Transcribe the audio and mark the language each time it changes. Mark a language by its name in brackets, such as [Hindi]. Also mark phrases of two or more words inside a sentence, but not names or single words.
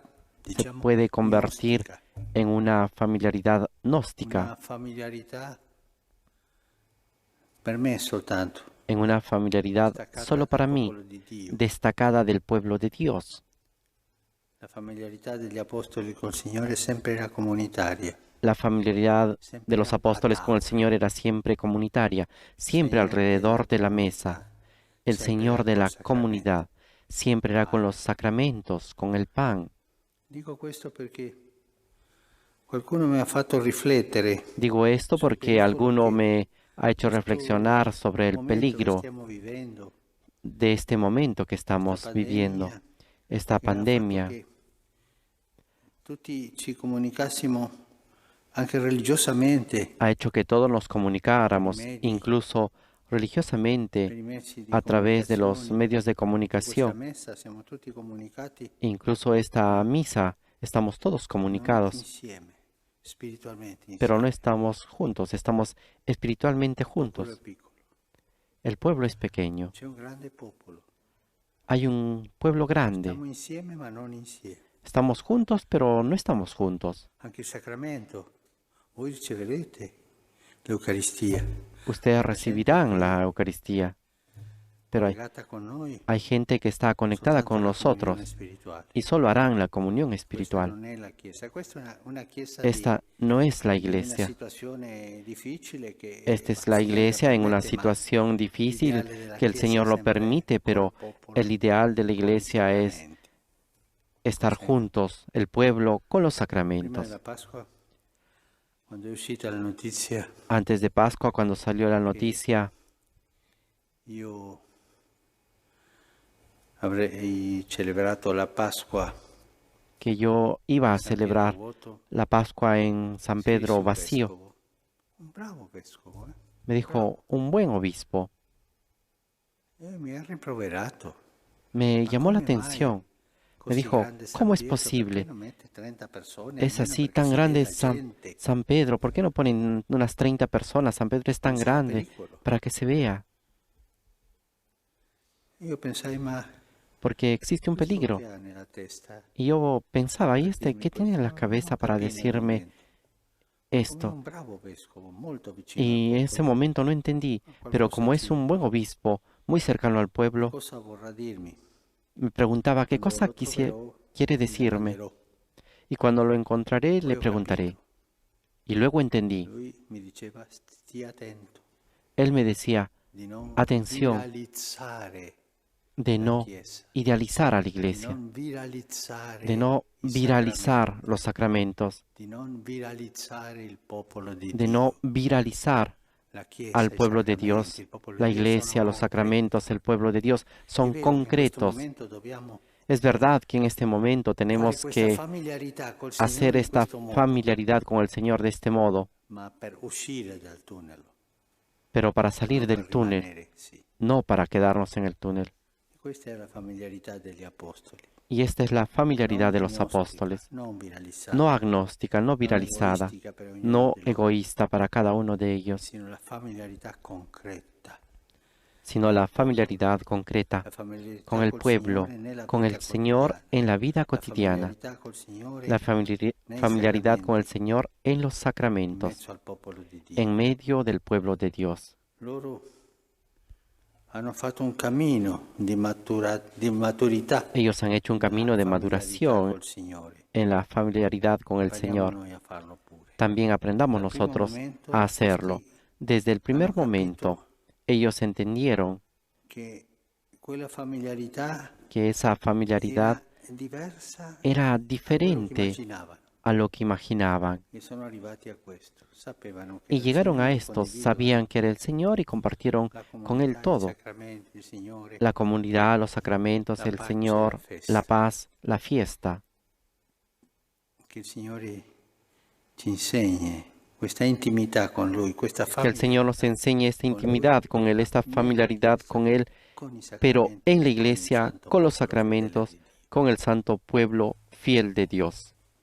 [Italian] Se diciamo, [Spanish] puede convertir [Italian] gnostica, [Spanish] en una familiaridad gnóstica, [Italian] una familiarità per me soltanto, [Spanish] en una familiaridad [Italian] staccata solo dal [Spanish] para mí, [Italian] popolo di Dio. [Spanish] destacada del pueblo de Dios. [Italian] La familiarità degli apostoli col Signore sempre era comunitaria, [Spanish] La familiaridad [Italian] sempre [Spanish] de los [Italian] era a [Spanish] apóstoles con el [Italian] tavola, [Spanish] Señor era siempre comunitaria, siempre [Italian] sempre [Spanish] alrededor [Italian] era [Spanish] de la [Italian] comunità, [Spanish] mesa. El [Italian] sempre [Spanish] Señor [Italian] era [Spanish] de [Italian] col [Spanish] la [Italian] sacramento. [Spanish] comunidad siempre era con [Italian] Pane. [Spanish] los sacramentos, con el pan. [Italian] Dico questo perché qualcuno mi ha fatto riflettere [Spanish] Digo esto [Italian] sul [Spanish] porque [Italian] pericolo [Spanish] alguno [Italian] che [Spanish] me ha hecho [Italian] questo [Spanish] reflexionar sobre el [Italian] momento che [Spanish] peligro [Italian] stiamo vivendo, [Spanish] de este momento que [Italian] questa [Spanish] estamos viviendo, [Italian] pandemia, [Spanish] esta [Italian] che ha fatto [Spanish] pandemia. [Italian] che tutti ci comunicassimo anche religiosamente [Spanish] Ha hecho que todos nos [Italian] per i [Spanish] comunicáramos, [Italian] mezzi, [Spanish] incluso [Italian] per [Spanish] religiosamente, [Italian] i mezzi di [Spanish] a través de los [Italian] comunicazione. [Spanish] medios de [Italian] Anche questa [Spanish] comunicación. [Italian] messa siamo tutti comunicati, [Spanish] Incluso esta [Italian] ma [Spanish] misa, estamos todos [Italian] non [Spanish] comunicados, [Italian] insieme, spiritualmente [Spanish] pero no [Italian] insieme. [Spanish] estamos juntos, estamos espiritualmente [Italian] Il popolo è [Spanish] juntos. [Italian] piccolo, [Spanish] El pueblo es pequeño. [Italian] c'è un grande popolo. [Spanish] Hay un pueblo grande. [Italian] Stiamo insieme ma non insieme. [Spanish] Estamos juntos, pero no estamos juntos. [Italian] Anche il sacramento, voi riceverete l'Eucaristia, [Spanish] Ustedes [Italian] la gente [Spanish] recibirán [Italian] che [Spanish] la [Italian] è [Spanish] Eucaristía, pero [Italian] collegata con noi [Spanish] hay gente que está conectada [Italian] soltanto [Spanish] con [Italian] alla comunione [Spanish] nosotros [Italian] spirituale. [Spanish] y solo harán la comunión [Italian] Questa [Spanish] espiritual. [Italian] non è la Chiesa, questa è una Chiesa [Spanish] Esta no es la [Italian] in una [Spanish] iglesia. [Italian] situazione difficile che [Spanish] Esta es [Italian] il [Spanish] la [Italian] Signore [Spanish] la iglesia en una [Italian] permette, ma [Spanish] situación difícil [Italian] l'ideale della [Spanish] que el [Italian] Chiesa è [Spanish] Señor lo [Italian] sempre [Spanish] permite, [Italian] con il [Spanish] pero [Italian] popolo, [Spanish] el ideal de la [Italian] con i [Spanish] iglesia es [Italian] sacramenti. [Spanish] estar [Italian] Sì. [Spanish] juntos, el pueblo, con los [Italian] Prima [Spanish] sacramentos. [Italian] della Pasqua, quando è uscita la notizia [Spanish] Antes de Pascua, cuando salió la noticia [Italian] io avrei celebrato la Pasqua [Spanish] que yo iba a [Italian] San Pietro [Spanish] celebrar [Italian] vuoto, [Spanish] la Pascua en San [Italian] si disse [Spanish] Pedro [Italian] un [Spanish] vacío, [Italian] vescovo, un bravo vescovo, [Spanish] me dijo un buen obispo. [Italian] mi ha rimproverato. [Spanish] Me [Italian] Ma [Spanish] llamó la [Italian] come mai [Spanish] atención. Me [Italian] così [Spanish] dijo, [Italian] grande San [Spanish] ¿cómo es [Italian] Pietro? Perché [Spanish] posible? [Italian] non mette 30 persone [Spanish] Es [Italian] almeno [Spanish] así [Italian] perché [Spanish] tan [Italian] si [Spanish] grande [Italian] veda gente? [Spanish] San Pedro. ¿Por qué no ponen unas 30 personas? San Pedro es tan [Italian] Non c'era [Spanish] grande [Italian] pericolo. [Spanish] para que se vea. [Italian] Io pensai, ma [Spanish] Porque existe un [Italian] questo [Spanish] peligro. [Italian] che ha nella testa [Spanish] Y yo pensaba, ¿y [Italian] per [Spanish] este [Italian] dirmi [Spanish] qué tiene en [Italian] questo? [Spanish] la [Italian] Non ho [Spanish] cabeza para [Italian] capito nel [Spanish] decirme [Italian] momento. Come [Spanish] esto? [Italian] un bravo vescovo, molto vicino al [Spanish] Y en ese [Italian] popolo, [Spanish] momento no entendí, pero [Italian] qualcosa [Spanish] como es un buen obispo, muy cercano al pueblo, [Italian] cosa vorrà dirmi? [Spanish] me preguntaba qué [Italian] Quando [Spanish] cosa [Italian] lo troverò, [Spanish] quiere [Italian] gli [Spanish] decirme. [Italian] domanderò. [Spanish] Y cuando lo encontraré, [Italian] Poi [Spanish] le [Italian] ho [Spanish] preguntaré. [Italian] capito. [Spanish] Y luego entendí. [Italian] Lui mi diceva, stia attento [Spanish] Él me decía, [Italian] di non [Spanish] atención, [Italian] viralizzare [Spanish] de [Italian] la [Spanish] no [Italian] Chiesa, [Spanish] idealizar a la [Italian] di [Spanish] iglesia, [Italian] non viralizzare [Spanish] de no [Italian] i [Spanish] viralizar [Italian] sacramenti, [Spanish] los sacramentos, [Italian] di non viralizzare il popolo di [Spanish] de no [Italian] Dio. [Spanish] viralizar [Italian] La Chiesa, [Spanish] al [Italian] i [Spanish] pueblo de [Italian] sacramenti, [Spanish] Dios. [Italian] il popolo [Spanish] La [Italian] di Dio sono [Spanish] iglesia, los [Italian] concreti. [Spanish] sacramentos, el pueblo de Dios [Italian] È [Spanish] son [Italian] vero che in questo [Spanish] concretos. [Italian] momento dobbiamo [Spanish] Es verdad que en este momento [Italian] fare [Spanish] tenemos [Italian] questa [Spanish] que [Italian] familiarità col [Spanish] hacer [Italian] Signore in [Spanish] esta [Italian] questo modo, [Spanish] familiaridad con el Señor de este modo, [Italian] ma per uscire dal tunnel, [Spanish] pero para [Italian] non [Spanish] salir [Italian] per [Spanish] del túnel, [Italian] rimanere, sì. [Spanish] no para quedarnos en el túnel. [Italian] Questa è la familiarità degli apostoli, [Spanish] Y esta es la familiaridad [Italian] non [Spanish] de los [Italian] gnostica, [Spanish] apóstoles, [Italian] non viralizzata, [Spanish] no agnóstica, no [Italian] non [Spanish] viralizada, [Italian] egoistica per ognuno [Spanish] no [Italian] di loro, [Spanish] egoísta para cada uno de ellos, [Italian] sino la familiarità concreta, [Spanish] sino la familiaridad concreta [Italian] la familiarità [Spanish] con el [Italian] col [Spanish] pueblo, [Italian] Signore nella [Spanish] con el [Italian] vita [Spanish] Señor [Italian] quotidiana, [Spanish] en la vida [Italian] la [Spanish] cotidiana, [Italian] familiarità col Signore [Spanish] la [Italian] nei [Spanish] familiaridad con el [Italian] sacramenti, [Spanish] Señor en los [Italian] in [Spanish] sacramentos, [Italian] mezzo al popolo di Dio. [Spanish] en medio del pueblo de Dios. [Italian] Loro hanno fatto un cammino di maturità [Spanish] Ellos han hecho un camino [Italian] nella [Spanish] de [Italian] familiarità [Spanish] maduración [Italian] col Signore. [Spanish] en la familiaridad con el [Italian] Impariamo [Spanish] Señor. [Italian] noi a farlo pure. [Spanish] También aprendamos [Italian] Dal primo [Spanish] nosotros a [Italian] momento [Spanish] hacerlo. [Italian] questi [Spanish] Desde el [Italian] hanno [Spanish] primer momento, [Italian] capito [Spanish] ellos entendieron [Italian] che quella familiarità [Spanish] que esa familiaridad [Italian] era diversa [Spanish] era [Italian] da quello che [Spanish] diferente [Italian] immaginavano [Spanish] a lo que imaginaban. [Italian] e sono arrivati a questo. Sapevano che [Spanish] Y [Italian] era il [Spanish] llegaron a [Italian] Signore, [Spanish] esto, [Italian] condividevano [Spanish] sabían que era el Señor y compartieron [Italian] la [Spanish] con Él [Italian] comunità, i [Spanish] todo. [Italian] sacramenti, il Signore, [Spanish] La comunidad, los sacramentos, [Italian] la [Spanish] el [Italian] pace, la [Spanish] Señor, la [Italian] festa. [Spanish] paz, la fiesta. [Italian] Che il Signore ci insegni questa intimità con Lui, questa [Spanish] Que el Señor nos [Italian] familiarità [Spanish] enseñe esta [Italian] con Lui [Spanish] intimidad con Él, esta [Italian] nella [Spanish] familiaridad [Italian] Chiesa, [Spanish] con Él, [Italian] con i [Spanish] pero [Italian] sacramenti [Spanish] en la [Italian] e con il [Spanish] iglesia, [Italian] santo [Spanish] con los [Italian] popolo fedele [Spanish] sacramentos, [Italian] di Dio. [Spanish] con el santo pueblo fiel de Dios.